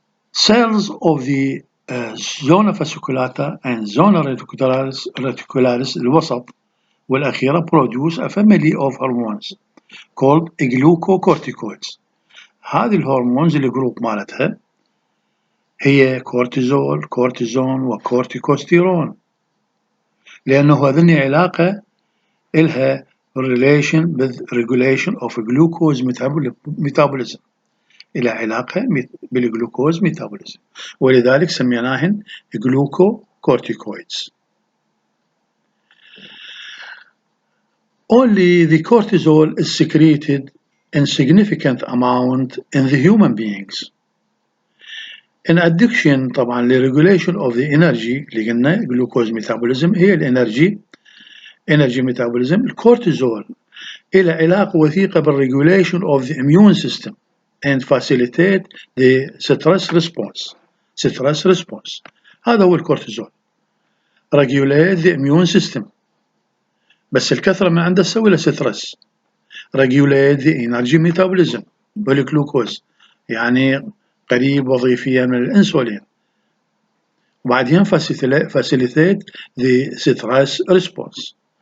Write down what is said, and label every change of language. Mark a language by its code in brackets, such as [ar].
[en] Cells of the zona fasciculata and zona reticularis [ar] الوسط والأخيرة [en] produce a family of hormones called glucocorticoids. [ar] هذه الهرمونز الجروب مالتها هي كورتيزول، كورتيزون وكورتيكوستيرون، لأنه هذني علاقة إلها [en] relation with regulation of glucose metabolism، [ar] إلى علاقة بالجلوكوز ميتابوليزم، ولذلك سميناهن glucocorticoids. [en] Only the cortisol is secreted in significant amount in the human beings. In addition [ar] طبعا [en] لregulation of the energy [ar] اللي قلنا [en] glucose metabolism [ar] هي الانرجي [en] energy metabolism، [ar] الكورتيزول إلى علاقة وثيقة [en] بالregulation of the immune system and facilitate the stress response. [ar] هذا هو الكورتيزول [en] regulate the immune system، [ar] بس الكثرة من عنده تسوي له سترس. [en] regulate the energy metabolism [ar] والجلوكوز يعني قريب وظيفيا من الانسولين، وبعدين [en] facilitate the stress response.